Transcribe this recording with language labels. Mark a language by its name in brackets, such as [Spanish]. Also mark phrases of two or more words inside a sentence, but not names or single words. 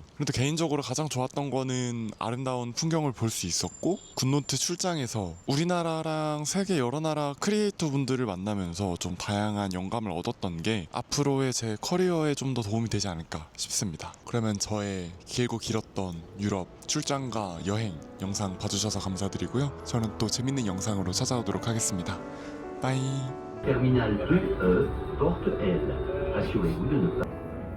[Korean] 그래도 개인적으로 가장 좋았던 거는 아름다운 풍경을 볼 수 있었고 굿노트 출장에서 우리나라랑 세계 여러 나라 크리에이터 분들을 만나면서 좀 다양한 영감을 얻었던 게 앞으로의 제 커리어에 좀 더 도움이 되지 않을까 싶습니다. 그러면 저의 길고 길었던 유럽 출장과 여행 영상 봐주셔서 감사드리고요. 저는 또 재밌는 영상으로 찾아오도록 하겠습니다. 빠이. [French] Terminal 2E, porte L. [Korean] 다시 왜 울려줬다.